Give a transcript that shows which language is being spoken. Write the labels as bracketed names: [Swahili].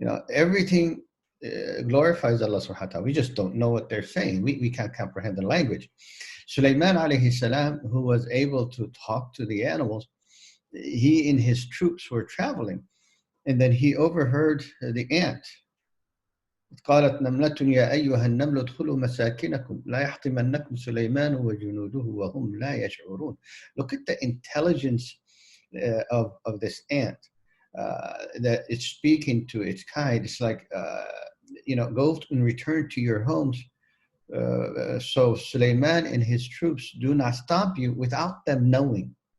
[English] Everything glorifies Allah subhanahu wa ta'ala. We just don't know what they're saying. We can't comprehend the language. Sulaiman alayhi salam, who was able to talk to the animals, he and his troops were traveling, and then he overheard the ant. [Arabic] قالت نملة يا أيها النمل ادخلوا مساكنكم لا يحطمنكم سليمان وجنوده وهم لا يشعرون. [English] Look at the intelligence of this ant, that it's speaking to its kind. It's like, go and return to your homes. So Sulaiman and his troops do not stop you without them knowing.